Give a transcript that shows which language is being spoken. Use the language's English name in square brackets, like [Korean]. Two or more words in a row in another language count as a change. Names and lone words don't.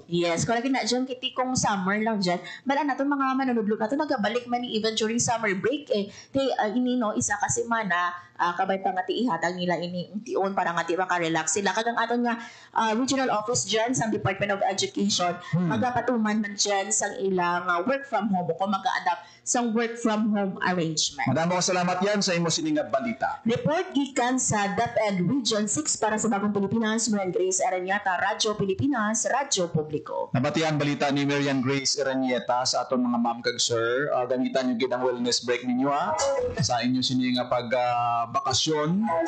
[Hiligaynon] Yes, correct na dyan, kiti kung summer lang dyan. Bala natin mga manunudlo natin, nagabalik man ni [English] even during summer break [Hiligaynon] ini no, isa ka semana, kabay pa nga ti ihatag nila ini tion para nga ti maka-relax sila. Kagang aton nga [English] regional office [Hiligaynon] dyan sa Department of Education, magapatuman man dyan sa ilang [English] work from home [Hiligaynon] o kung mag-a-adapt sa [English] work from home arrangement. [Filipino] Maraming salamat [Hiligaynon] yan sa imo sini nga balita. Report gikan sa DepEd Region 6 para sa Bagong Pilipinas, Marian Grace Aranyata, Radyo Pilipinas, Radyo Publiko. Nabatian balita ni Marian Grace Iranieta sa aton mga ma'am kag sir. Gamitan yung gidang [English] wellness break [Hiligaynon] ninyo sa inyo sini nga bakasyon.